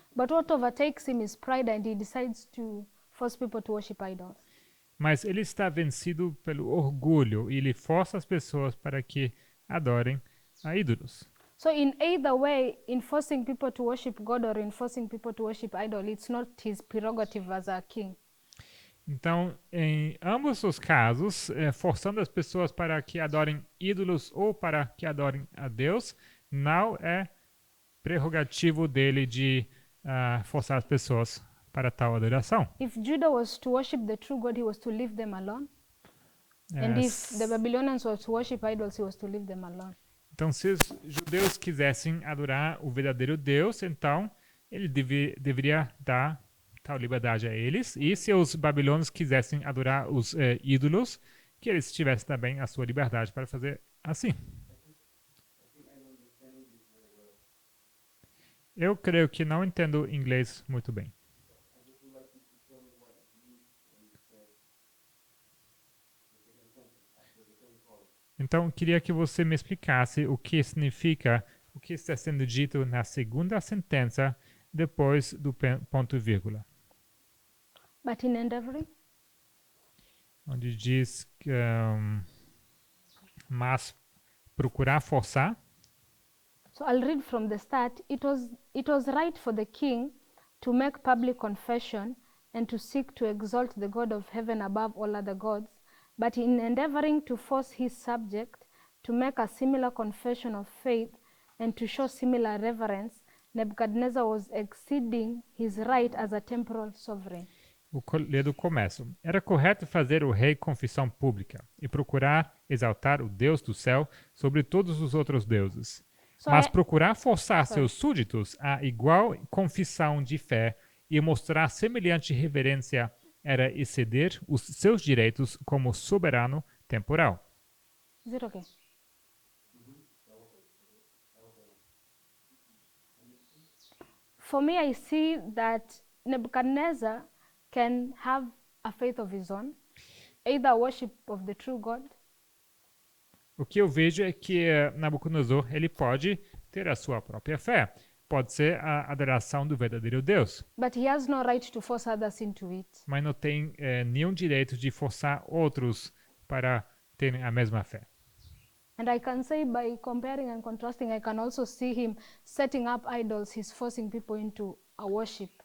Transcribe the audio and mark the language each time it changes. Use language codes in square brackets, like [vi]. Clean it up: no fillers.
[en] But what overtakes him is pride, and he decides to force people to worship idols. [pt] Mas ele está vencido pelo orgulho e ele força as pessoas para que adorem a ídolos. [en] So in either way, in forcing people to worship God or in forcing people to worship idol, it's not his prerogative as a king. [pt] Então, em ambos os casos, forçando as pessoas para que adorem ídolos ou para que adorem a Deus, não é prerrogativo dele de forçar as pessoas para tal adoração. [en] If Judah was to worship the true God, he was to leave them alone. And Eh, if the Babylonians were to worship idols, he was to leave them alone. [pt] Então, se os judeus quisessem adorar o verdadeiro Deus, então ele deveria dar tal liberdade a eles. E se os babilônios quisessem adorar os ídolos, que eles tivessem também a sua liberdade para fazer assim. Eu creio que não entendo inglês muito bem. Então, queria que você me explicasse o que significa, o que está sendo dito na segunda sentença, depois do ponto e vírgula. [en] But in endeavoring, [pt] Onde diz que, mas procurar forçar. [en] so I'll read from the start. It was right for the king to make public confession and to seek to exalt the God of heaven above all other gods, but in endeavoring to force his subject to make a similar confession of faith and to show similar reverence, Nebuchadnezzar was exceeding his right as a temporal sovereign. [pt] Ler do começo. Era correto fazer o rei confissão pública e procurar exaltar o Deus do céu sobre todos os outros deuses. [en] So [pt] Mas [en] I- [pt] procurar forçar seus súditos a igual confissão de fé e mostrar semelhante reverência era exceder os seus direitos como soberano temporal. [en] Is it okay? For me, I see that Nebuchadnezzar can have a faith of his own, either worship of the true God, [pt] O que eu vejo é que Nabucodonosor ele pode ter a sua própria fé. Pode ser a adoração do verdadeiro Deus, [en] but he has no right to force others into it. [pt] mas não tem nenhum direito de forçar outros para terem a mesma fé. [en] And I can say by comparing and contrasting, I can also see him setting up idols. He's forcing people into a worship.